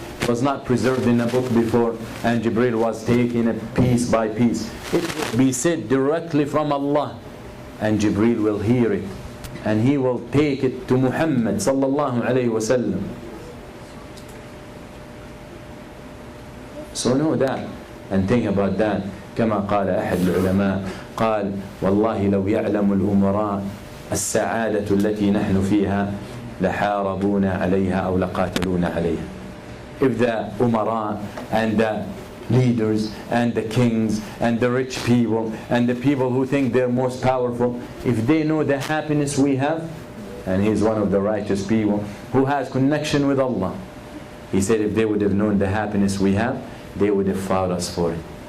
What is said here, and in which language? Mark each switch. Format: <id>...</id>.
<en>It was not preserved in a book before, and Jibreel was taking it piece by piece. It will be said directly from Allah, and Jibreel will hear it, and he will take it to Muhammad sallallahu alayhi wasallam. So know that and think about that.</en> <ar>كما قال أحد العلماء قال والله لو يعلم الأمراء السعادة التي نحن فيها لحاربونا عليها أو لقاتلونا عليها.</ar> <en>If the umara and the leaders and the kings and the rich people and the people who think they're most powerful, if they know the happiness we have, and he's one of the righteous people who has connection with Allah, he said if they would have known the happiness we have, they would have fought us for it.</en>